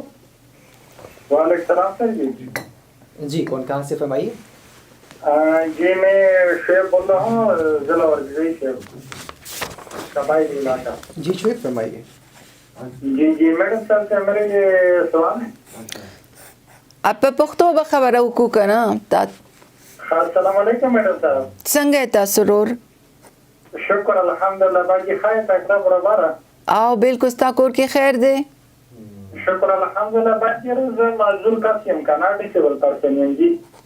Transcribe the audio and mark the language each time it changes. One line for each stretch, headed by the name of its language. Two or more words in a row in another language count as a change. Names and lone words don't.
Urdu: وعلیکم السلام سر. جی کون کہاں سے فرمائیے. جی میں شعیب بول رہا ہوں, ضلع ورگزئی سے, قبائلی علاقہ. جی شعیب فرمائیے. جی میڈم صاحب سے میرے یہ سوال ہے.
Pashto: آپ په پښتو به خبره وکړو که نه؟ السلام علیکم میډم صاحب. څنګه یې تاسو ورور؟ شکر الحمدلله باقي خیر تکرار برابره. او بالکل ستا کور کې خیر دی؟ شکر الحمدلله باقي زه معذور کس یم که نه,
English: disabled person
Pashto: یم جی.